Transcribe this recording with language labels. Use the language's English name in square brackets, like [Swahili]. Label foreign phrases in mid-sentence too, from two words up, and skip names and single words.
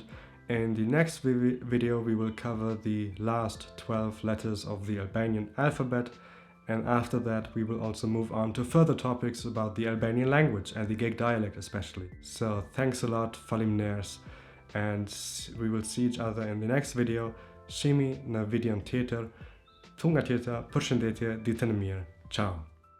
[English] In the next video we will cover the last 12 letters of the Albanian alphabet, and after that we will also move on to further topics about the Albanian language and the Geg dialect especially. So thanks a lot, faleminderit, and we will see each other in the next video. [Albanian] Shihemi në videon tjetër. Tunga tjetër, përshëndetje, ditën e mirë. Ciao.